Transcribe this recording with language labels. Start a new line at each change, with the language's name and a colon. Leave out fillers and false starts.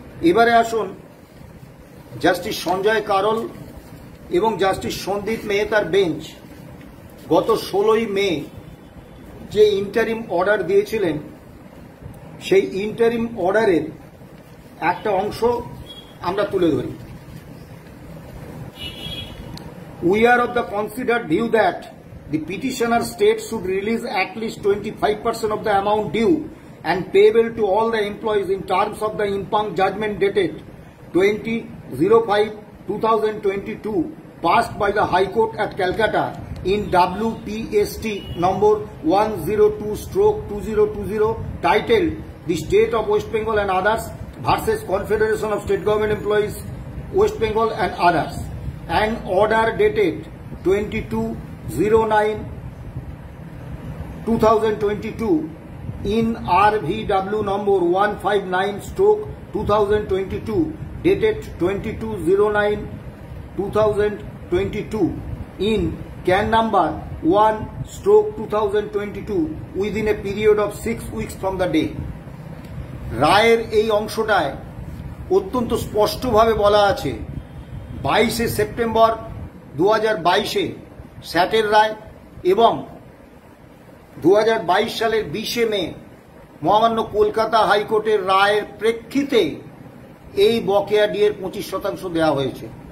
Bangla: এবারে আসুন, জাস্টিস সঞ্জয় কারোল এবং জাস্টিস সন্দীপ মেহতার বেঞ্চ গত 16ই মে যে ইন্টারিম অর্ডার দিয়েছিলেন, সেই ইন্টারিম অর্ডারের একটা অংশ আমরা তুলে ধরি।
English: We are of the considered view that the petitioner state should release at least 25% of the amount due and payable to all the employees in terms of the impugned judgment dated 20/05/2022 passed by the High Court at Calcutta in WPST number 102/2020 titled The State of West Bengal and Others versus Confederation of State Government Employees West Bengal and Others, and order dated 22/09/2022 in RVW number 159/2022 dated 22/09/2022 in can number 1/2022 within a period of 6 weeks from the day.
Bangla: রায়ের এই অংশটায় অত্যন্ত স্পষ্টভাবে বলা আছে 22শে September 2022-এ স্যাটের রায় এবং 2022 সালের 20শে মে মহামান্য কলকাতা হাইকোর্টের রায়ের প্রেক্ষিতে এই বকেয়া ডিএর 25% দেওয়া হয়েছে।